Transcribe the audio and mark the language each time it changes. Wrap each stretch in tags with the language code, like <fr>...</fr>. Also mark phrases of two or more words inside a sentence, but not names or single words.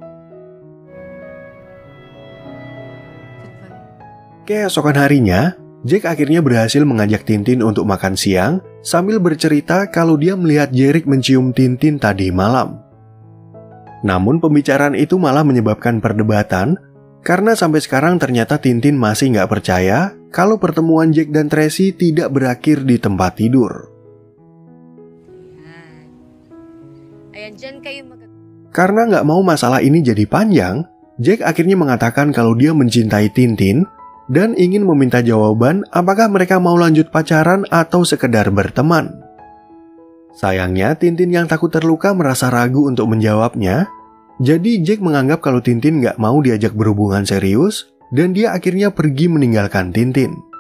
<id>Keesokan harinya, Jack akhirnya berhasil mengajak Tintin untuk makan siang sambil bercerita kalau dia melihat Jerick mencium Tintin tadi malam. Namun pembicaraan itu malah menyebabkan perdebatan karena sampai sekarang ternyata Tintin masih nggak percaya kalau pertemuan Jack dan Tracy tidak berakhir di tempat tidur.</id> <tl>Ayan, dyan kayo</tl> <id>Karena nggak mau masalah ini jadi panjang, Jack akhirnya mengatakan kalau dia mencintai Tintin dan ingin meminta jawaban apakah mereka mau lanjut pacaran atau sekedar berteman. Sayangnya Tintin yang takut terluka merasa ragu untuk menjawabnya, jadi Jack menganggap kalau Tintin nggak mau diajak berhubungan serius dan dia akhirnya pergi meninggalkan Tintin.</id>